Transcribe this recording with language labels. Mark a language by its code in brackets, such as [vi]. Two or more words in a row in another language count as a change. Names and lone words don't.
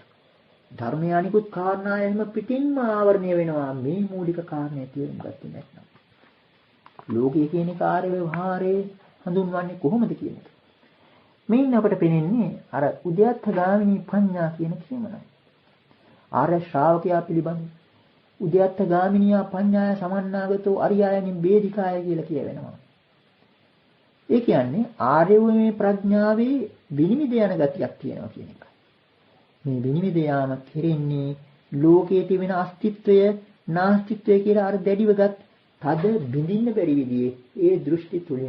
[si] ධර්මයේ අනිකුත් කාරණා එහෙම පිටින්ම ආවරණය වෙනවා මේ මූලික කාරණේ තේරුම් ගත්තේ නැත්නම්. ලෝකය කියන කාර්ය ව්‍යවහාරයේ හඳුන්වන්නේ කොහොමද කියන එක. මේන් අපට පෙනෙන්නේ අර [pi] උද්‍යත්ත ගාමිනී පඤ්ඤා [si] කියන කියමනයි. ආර්ය ශ්‍රාවකයා පිළිබඳ [pi] උද්‍යත්ත ගාමිනියා පඤ්ඤාය සමන්නාගතෝ අරියායනින් බේධිකාය [si] කියලා කියවෙනවා. ඒ කියන්නේ ආර්යවමේ ප්‍රඥාවේ විනිවිද යන ගතියක් තියෙනවා කියන එක. මේ විනිවිද යාම කෙරෙන්නේ ලෝකයේ තිබෙන අස්තිත්වය නාස්තිත්වය කියලා අර දැඩිවගත් තද බිඳින්න බැරි විදිහේ ඒ දෘෂ්ටි තුලින්.